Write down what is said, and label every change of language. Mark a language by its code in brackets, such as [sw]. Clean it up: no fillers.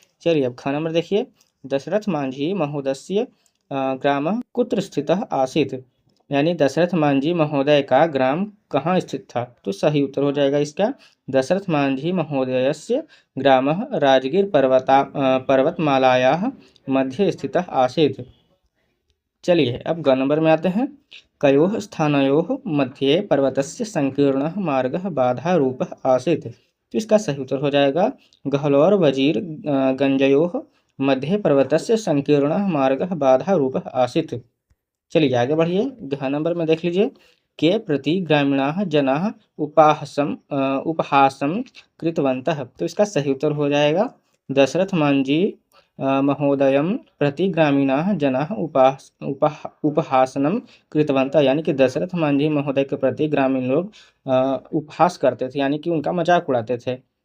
[hi] चलिए अब ख नंबर देखिए। [sa] दशरथ मांझी महोदयस्य ग्रामः कुत्र स्थितः आसीत्, [hi] यानी दशरथ मांझी महोदय का ग्राम कहाँ स्थित था। तो सही उत्तर हो जाएगा इसका [sa] दशरथ मांझी महोदयस्य ग्रामः राजगिर पर्वतमालायाः मध्ये स्थितः आसीत्। [hi] चलिए अब ग नंबर में आते हैं। [sa] कयोः स्थानयोः मध्ये पर्वतस्य संकीर्णः मार्गः बाधारूपः आसीत्। [hi] तो इसका सही उत्तर हो जाएगा [sa] गहलोर वजीर गंजयोः मध्ये पर्वतस्य संकीर्णः मार्गः बाधारूपः आसीत्। [hi] चलिए आगे बढ़िए। घ नंबर में देख लीजिए। [sa] के प्रति ग्रामीणाः जनाः उपहासं कृतवन्तः। [hi] तो इसका सही उत्तर हो जाएगा [sa] दशरथ मांझी महोदयं प्रति ग्रामीणाः जनाः उपहासनं कृतवन्तः, [hi] यानी कि दशरथ मांझी महोदय के प्रति ग्रामीण लोग उपहास करते थे, यानी कि उनका मजाक उड़ाते थे।